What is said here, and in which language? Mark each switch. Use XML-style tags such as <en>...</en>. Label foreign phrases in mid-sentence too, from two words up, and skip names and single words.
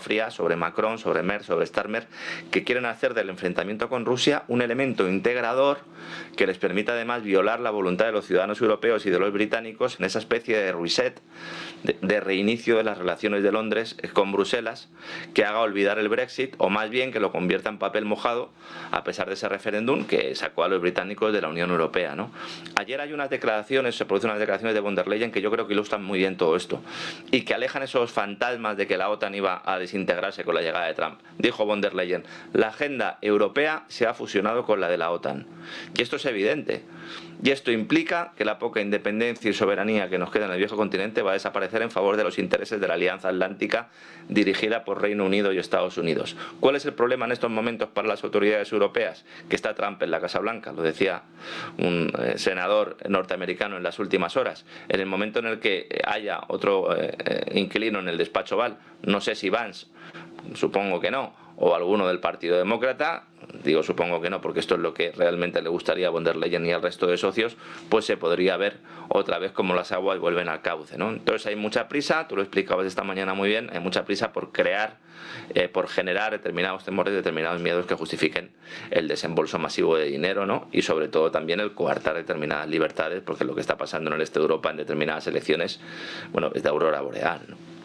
<es>fría sobre Macron, sobre Merz, sobre Starmer, que quieren hacer del enfrentamiento con Rusia un elemento integrador que les permita además violar la voluntad de los ciudadanos europeos y de los británicos en esa especie de reset, de reinicio de las relaciones de Londres con Bruselas, que haga olvidar el Brexit, o más bien que lo convierta en papel mojado, a pesar de ese referéndum que sacó a los británicos de la Unión Europea, ¿no? Ayer hay unas declaraciones, se producen unas declaraciones de von der Leyen que yo creo que ilustran muy bien todo esto, y que alejan esos fantasmas de que la OTAN iba a desintegrarse con la llegada de Trump. Dijo von der Leyen: la agenda europea se ha fusionado con la de la OTAN. Y esto es evidente. Y esto implica que la poca independencia y soberanía que nos queda en el viejo continente va a desaparecer en favor de los intereses de la Alianza Atlántica dirigida por Reino Unido y Estados Unidos. ¿Cuál es el problema en estos momentos para las autoridades europeas? Que está Trump en la Casa Blanca, lo decía un senador norteamericano en las últimas horas. En el momento en el que haya otro inquilino en el despacho Oval, no sé si Vance, supongo que no, o alguno del Partido Demócrata, digo supongo que no porque esto es lo que realmente le gustaría a von der Leyen y al resto de socios, pues se podría ver otra vez como las aguas vuelven al cauce, ¿no? Entonces hay mucha prisa, tú lo explicabas esta mañana muy bien, hay mucha prisa por crear, por generar determinados temores, determinados miedos que justifiquen el desembolso masivo de dinero, ¿no? Y sobre todo también el coartar determinadas libertades, porque lo que está pasando en el este de Europa en determinadas elecciones, bueno, es de aurora boreal, ¿no?</es>